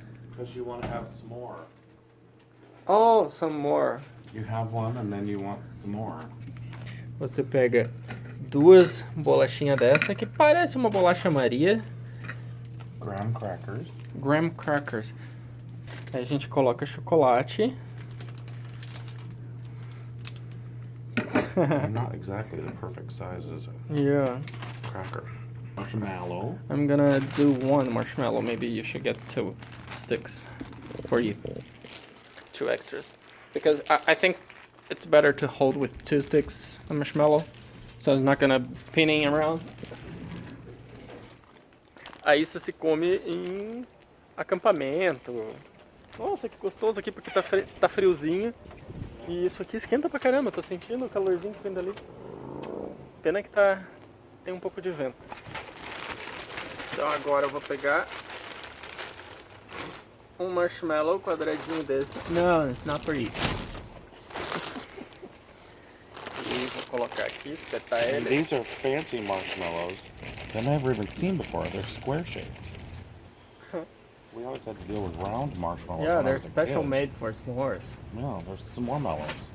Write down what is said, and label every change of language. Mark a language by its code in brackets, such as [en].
[en] Because you want to have some more. Oh, some more. You have one and then you want some more. [pt] Você pega duas bolachinhas dessa, que parece uma bolacha Maria. [en] Graham crackers. [pt] Graham crackers. Aí a gente coloca chocolate. [en] They're not exactly the perfect size as a Yeah. cracker. Marshmallow. I'm gonna do one marshmallow. Maybe you should get 2 sticks for you. 2 extras. Because I think it's better to hold with 2 sticks of marshmallow. So it's not gonna be spinning around. [pt] Aí isso se come em acampamento. Nossa, que gostoso aqui porque tá friozinho. E isso aqui esquenta pra caramba, tô sentindo o calorzinho que vem dali. Pena que tem um pouco de vento. Então agora eu vou pegar um marshmallow quadradinho desse. [en] No, it's not for you. [pt] E vou colocar aqui, espetar ele. [en] These are fancy marshmallows that I've never even seen before. They're square shaped. We always had to deal with round marshmallows. Yeah, when I they're was a special kid. made for s'mores. No, there's some more mellows.